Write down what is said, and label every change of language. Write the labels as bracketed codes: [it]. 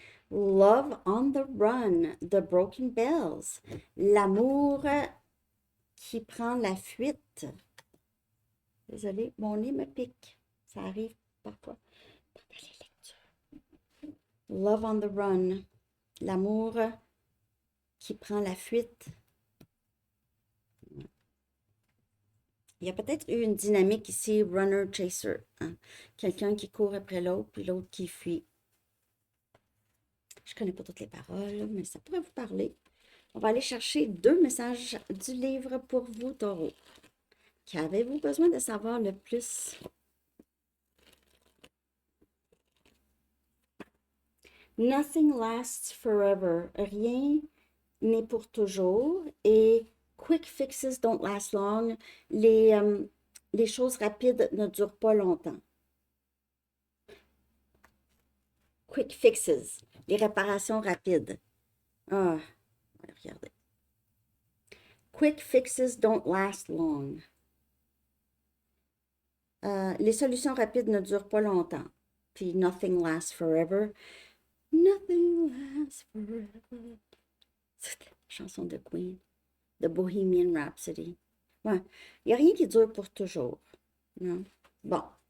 [en] Love on the Run, The Broken Bells. [fr] L'amour qui prend la fuite. Désolée, mon nez me pique. Ça arrive parfois pendant les lectures. Love on the Run. L'amour qui prend la fuite. Il y a peut-être eu une dynamique ici, runner-chaser. Hein? Quelqu'un qui court après l'autre, puis l'autre qui fuit. Je ne connais pas toutes les paroles, mais ça pourrait vous parler. On va aller chercher 2 messages du livre pour vous, Taureau. Qu'avez-vous besoin de savoir le plus? [en] Nothing lasts forever. [fr] Rien n'est pour toujours. [en] Et quick fixes don't last long. [fr] Les choses rapides ne durent pas longtemps. [en] Quick fixes, [fr] les réparations rapides. Ah, regardez. [en] Quick fixes don't last long. [fr] Les solutions rapides ne durent pas longtemps. Puis [en] nothing lasts forever. Nothing lasts forever. [fr] C'est la chanson de Queen, de Bohemian Rhapsody. Ouais, il n'y a rien qui dure pour toujours. Non? Bon.